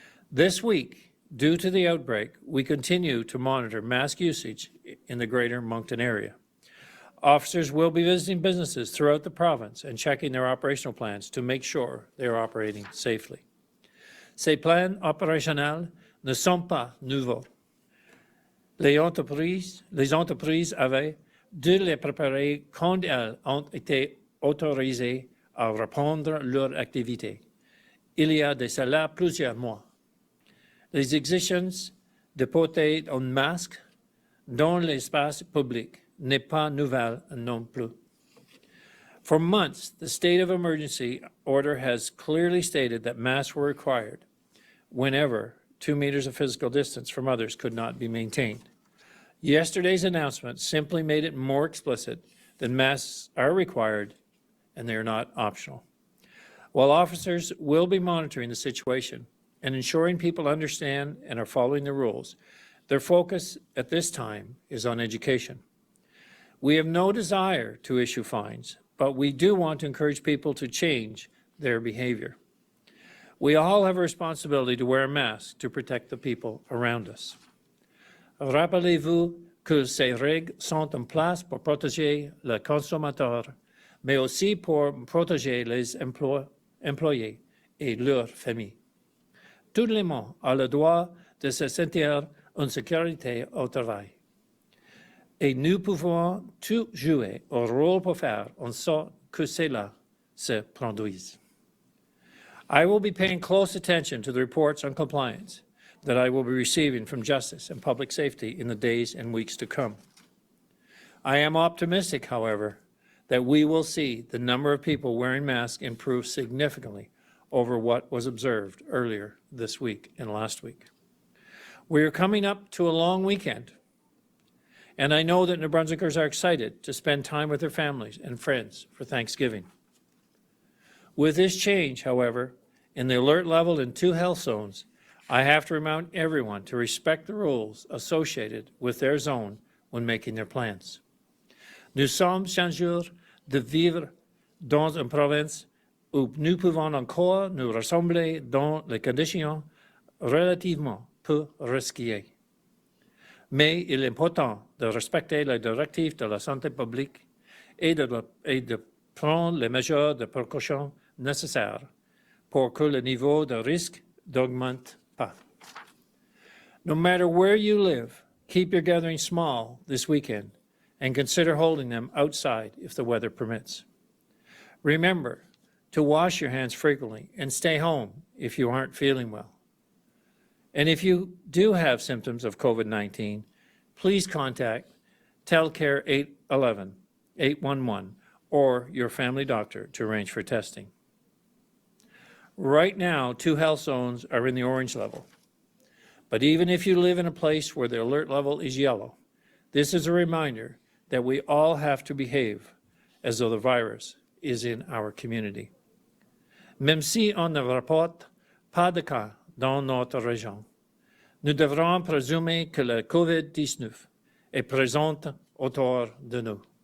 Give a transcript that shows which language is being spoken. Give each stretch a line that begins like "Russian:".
English: This week, due to the outbreak, we continue to monitor mask usage in the Greater Moncton area. Officers will be visiting businesses throughout the province and checking their operational plans to make sure they are operating safely.
French: Ces plans opérationnels ne sont pas nouveaux. Les entreprises avaient dû les préparer quand elles ont été autorisées à reprendre leur activité. Il y a de cela plusieurs mois. Les exigences de porter un masque dans l'espace public n'est pas nouvelle non plus.
English: For months, the state of emergency order has clearly stated that masks were required whenever 2 meters of physical distance from others could not be maintained. Yesterday's announcement simply made it more explicit that masks are required and they are not optional. While officers will be monitoring the situation and ensuring people understand and are following the rules, their focus at this time is on education. We have no desire to issue fines, but we do want to encourage people to change their behavior. We all have a responsibility to wear a mask to protect the people around us.
French: Rappelez-vous que ces règles sont en place pour protéger le consommateur, mais aussi pour protéger les employés et leurs familles. Tout le monde a le droit de se sentir en sécurité au travail. Et nous pouvons tout jouer un rôle pour faire en sorte que cela se produise.
English: I will be paying close attention to the reports on compliance that I will be receiving from Justice and Public Safety in the days and weeks to come. I am optimistic, however, that we will see the number of people wearing masks improve significantly over what was observed earlier this week and last week. We are coming up to a long weekend, and I know that New Brunswickers are excited to spend time with their families and friends for Thanksgiving. With this change, however, in the alert level in 2 health zones, I have to remind everyone to respect the rules associated with their zone when making their plans.
French: Nous sommes chanceux de vivre dans une province où nous pouvons encore nous rassembler dans les conditions relativement peu risquées. Mais il est important de respecter les directives de la santé publique et de prendre les mesures de précaution nécessaires pour que le niveau de risque n'augmente pas.
English: No matter where you live, keep your gatherings small this weekend and consider holding them outside if the weather permits. Remember to wash your hands frequently and stay home if you aren't feeling well. And if you do have symptoms of COVID-19, please contact Telcare 811 or your family doctor to arrange for testing. Right now, 2 health zones are in the orange level. But even if you live in a place where the alert level is yellow, this is a reminder that we all have to behave as though the virus is in our community.
French: Même si on ne rapporte pas de cas dans notre région, nous devrons présumer que le COVID-19 est présent autour de nous.